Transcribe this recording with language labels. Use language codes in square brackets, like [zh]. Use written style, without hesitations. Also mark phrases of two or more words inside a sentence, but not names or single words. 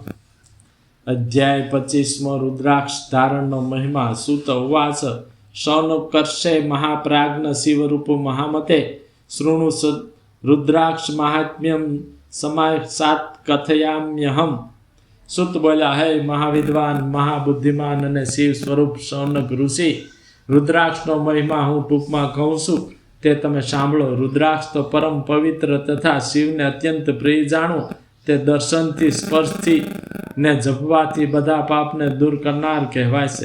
[sa] अध्याय 25 रुद्राक्ष धारण महिमा। सुत उवाच शौनकर्षे महाप्राज्ञ शिवरूप महामते शृणु रुद्राक्ष महात्म्यम समासात कथयाम्यहम। [hi] सुत बोला, है महाविद्वान महाबुद्धिमान [gu] અને શિવ સ્વરૂપ શૌનક ઋષિ, રુદ્રાક્ષનો મહિમા હું ટૂંકમાં કહું છું, તે તમે સાંભળો। રુદ્રાક્ષ તો પરમ પવિત્ર તથા શિવને અત્યંત પ્રિય જાણો। તે દર્શનથી સ્પર્શથી ને જપવાથી બધા પાપને દૂર કરનાર કહેવાય છે।